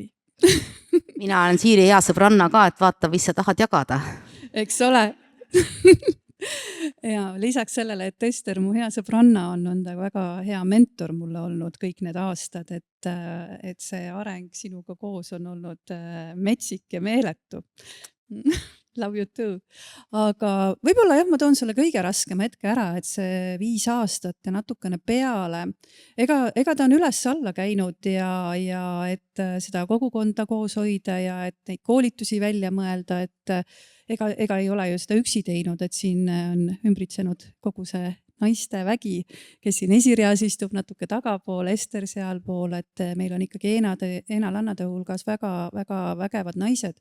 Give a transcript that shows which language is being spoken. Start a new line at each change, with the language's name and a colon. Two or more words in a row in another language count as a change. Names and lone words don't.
Estonian: Mina olen Siiri hea sõbranna ka, et vaata, mis sa tahad jagada. Eks ole. Ja lisaks sellele, et Ester, mu hea sõbranna on väga hea mentor mulle olnud kõik need aastad, et see areng sinuga koos on olnud metsik ja meeletu.
English: Love you too.
Estonian: Aga võib-olla ma toon selle kõige raskem hetke ära, et see 5 aastat ja natukene peale. Ega ta on üles-alla käinud ja et seda kogukonda koos hoida ja et neid koolitusi välja mõelda, et ega ei ole ju seda üksi teinud, et siin on ümbritsenud kogu see naiste vägi, kes siin esireas istub natuke tagapool, Ester sealpool, et meil on ikkagi eenalannade hulgas väga vägevad naised.